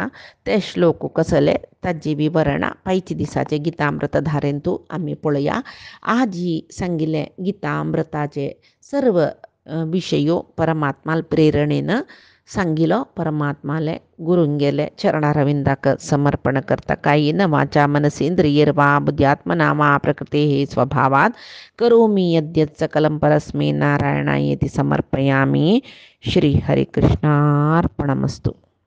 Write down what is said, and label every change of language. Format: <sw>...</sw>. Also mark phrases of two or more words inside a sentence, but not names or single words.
<kok>ते श्लोक कसले ताजी विवरणां पायच्या दिसाचे गितामृत धारेंतू आमी पळोवया. आज ही सांगिल्ले गितामृताचे सर्व विशयो परमात्माल प्रेरणेन सांगिलो परमात्माले गुरुंगेले चरणारविंदाक समर्पण करता</kok> <sa>कायेन वाचा मनसेंद्रियर्वा बुद्ध्यात्मना वा प्रकृतेः स्वभावात् करोमि यद्यत् सकलं परस्मै नारायणायेति समर्पयामि. श्री हरिकृष्णार्पणमस्तु.</sa>